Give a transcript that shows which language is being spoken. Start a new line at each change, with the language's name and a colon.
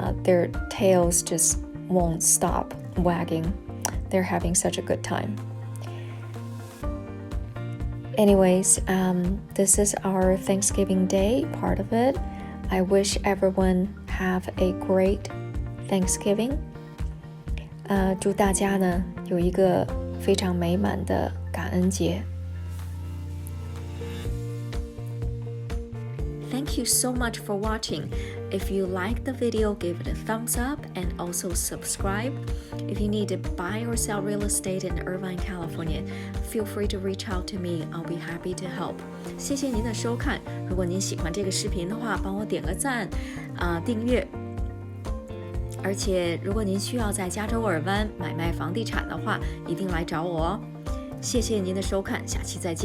English: Their tails just won't stop wagging. They're having such a good time. Anyways, this is our Thanksgiving Day, part of it. I wish everyone have a great Thanksgiving.
Chinese: 祝大家呢有一个非常美满的感恩节。
English: Thank you so much for watching. If you like the video, give it a thumbs up and also subscribe. If you need to buy or sell real estate in Irvine, California, feel free to reach out to me. I'll be happy to help.
Chinese: 谢谢您的收看。如果您喜欢这个视频的话，帮我点个赞，订阅。而且，如果您需要在加州尔湾买卖房地产的话，一定来找我哦。谢谢您的收看，下期再见。